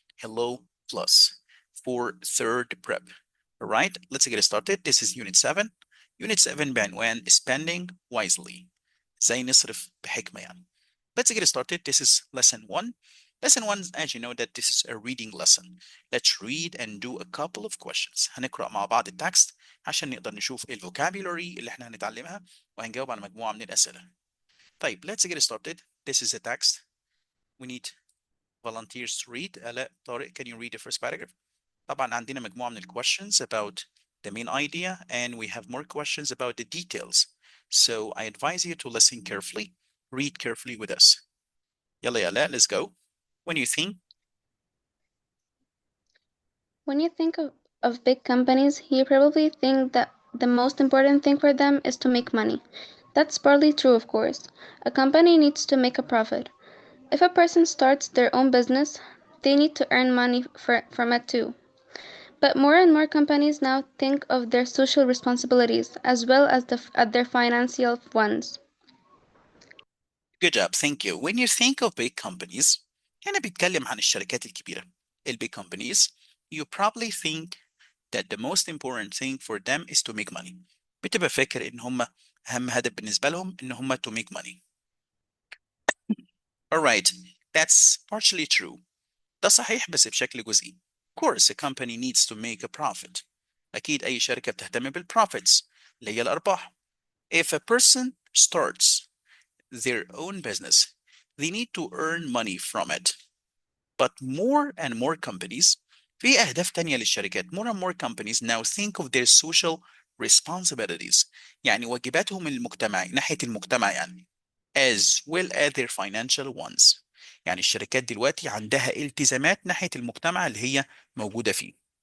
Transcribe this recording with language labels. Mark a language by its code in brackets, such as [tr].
[en] Hello Plus for third prep. All right. Let's get started. This is Unit 7. Unit 7 بعنوان Spending wisely. [ar] ازاي نصرف بحكمة يعني. [en] Let's get started. This is lesson 1. Lesson 1, as you know, that this is a reading lesson. Let's read and do a couple of questions. [ar] هنقرأ مع بعض التكست عشان نقدر نشوف ايه الفوكابيولري اللي احنا هنتعلمها وهنجاوب على مجموعة من الأسئلة. طيب, [en] let's get started. This is a text. We need volunteers to read. آلاء طارق, can you read the first paragraph? [ar] طبعا عندنا مجموعة من ال [en] questions about the main idea and we have more questions about the details. So I advise you to listen carefully, read carefully with us. [ar] يلا يا [en] آلاء, let's go. When you think Of big companies, you probably think that the most important thing for them is to make money. That's partly true, of course. A company needs to make a profit. If a person starts their own business, they need to earn money from it too. But more and more companies now think of their social responsibilities as well as their financial ones. good job, thank you. When you think of big companies, [ar] هنا بيتكلم عن الشركات الكبيرة. [en] Big companies, you probably think that the most important thing for them is to make money. [ar] بتبقى فاكر ان هم اهم هدف بالنسبة لهم ان هم [en] to make money. All right, that's partially true. [ar] ده صحيح بس بشكل جزئي. [en] Of course, a company needs to make a profit. [ar] أكيد أي شركة بتهتم بالprofits اللي هي الأرباح. [en] If a person starts their own business, they need to earn money from it. But more and more companies, [ar] في أهداف تانية للشركات. [en] More and more companies now think of their social responsibilities. [ar] يعني واجباتهم المجتمعي ناحية المجتمع يعني. [en] As well as their financial ones. [ar] يعني الشركات دلوقتي عندها التزامات ناحية المجتمع اللي هي موجودة فيه.